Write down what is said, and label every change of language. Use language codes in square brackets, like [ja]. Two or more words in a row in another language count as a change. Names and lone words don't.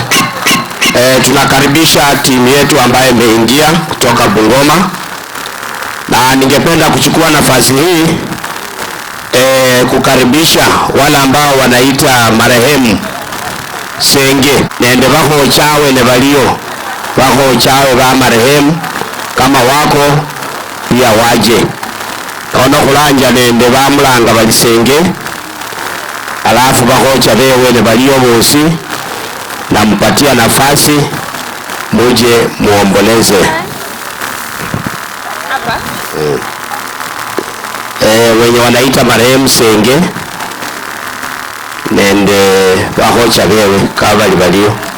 [sw] Tunakaribisha timu yetu ambayo imeingia kutoka Bungoma, na ningependa kuchukua nafasi hii kukaribisha wale ambao wanaita marehemu [luy] Senge nende wako chawe ne balio wako chawe ba marehemu [sw] kama wako pia waje [luy] ono kulanja nende bamulanga bali Senge alafu bakocha bewe ne balio bosi na mpatia nafasi [sw] muje muomboleze. Wenye wanaita marehemu [luy] Senge nende bakocha bewe kabali balio.